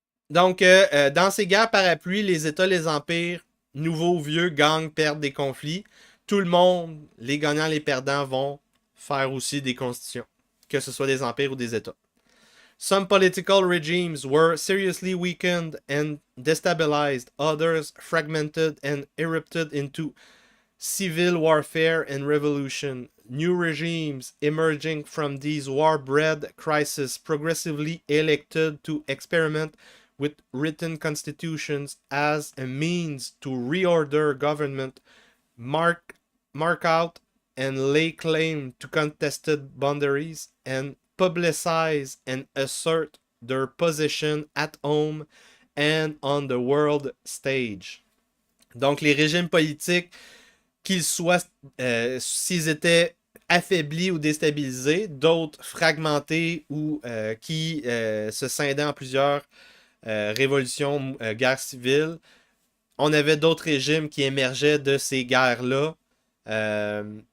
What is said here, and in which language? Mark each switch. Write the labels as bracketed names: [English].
[French] Donc, dans ces guerres parapluies, les États, les empires, nouveaux ou vieux, gagnent, perdent des conflits. Tout le monde, les gagnants, les perdants, vont faire aussi des constitutions, que ce soit des empires ou des États. [English] Some political regimes were seriously weakened and destabilized, others fragmented and erupted into civil warfare and revolution. New regimes emerging from these war-bred crises progressively elected to experiment with written constitutions as a means to reorder government, mark out and lay claim to contested boundaries, and publicize and assert their position at home and on the world stage. [French] Donc, les régimes politiques, qu'ils soient, s'ils étaient affaiblis ou déstabilisés, d'autres fragmentés ou qui se scindaient en plusieurs révolutions, guerres civiles. On avait d'autres régimes qui émergeaient de ces guerres-là.